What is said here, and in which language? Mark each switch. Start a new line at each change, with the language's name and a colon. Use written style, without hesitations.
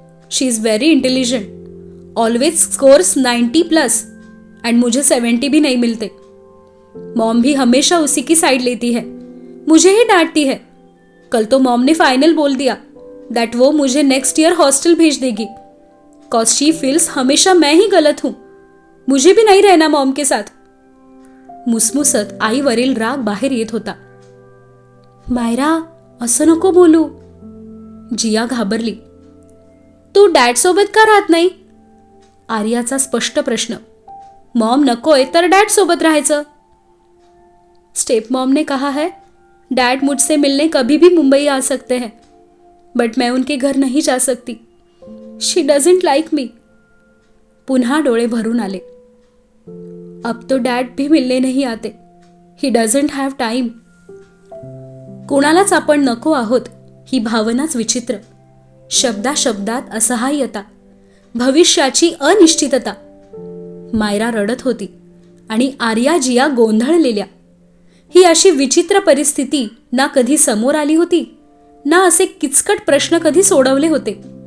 English: she is very intelligent, always scores 90+ and
Hindi: मुझे 70 भी नहीं मिलते. मॉम भी हमेशा उसी की साइड लेती है, मुझे ही डांटती है. कल तो मॉम ने फाइनल बोल दिया दैट वो मुझे नेक्स्ट ईयर हॉस्टल भेज देगी,
English: cause she feels
Hindi: हमेशा मैं ही गलत हूं, मुझे भी नहीं रहना मॉम के साथ.
Marathi: मुसमुसत आईवरील राग बाहेर येत होता. मायरा, असं नको बोलू. जिया घाबरली. तू डॅड सोबत का राहत नाही? आर्याचा स्पष्ट प्रश्न. मॉम नकोय तर डॅड सोबत राहायचं.
Hindi: स्टेप मॉम ने कहा है डैड मुझसे मिलने कभी भी मुंबई आ सकते हैं,
English: but
Hindi: मैं उनके घर नहीं जा सकती.
English: She doesn't like me.
Marathi: पुन्हा डोळे भरून आले.
Hindi: अब तो डैड भी मिलने नहीं आते.
English: He doesn't have time.
Marathi: कुणालाच आपण नको आहोत ही भावनाच विचित्र. शब्दाशब्दात असहाय्यता, भविष्याची अनिश्चितता. मायरा रडत होती आणि आर्या जिया गोंधळलेल्या. ही अशी विचित्र परिस्थिती ना कधी समोर आली होती, ना असे किचकट प्रश्न कधी सोडवले होते.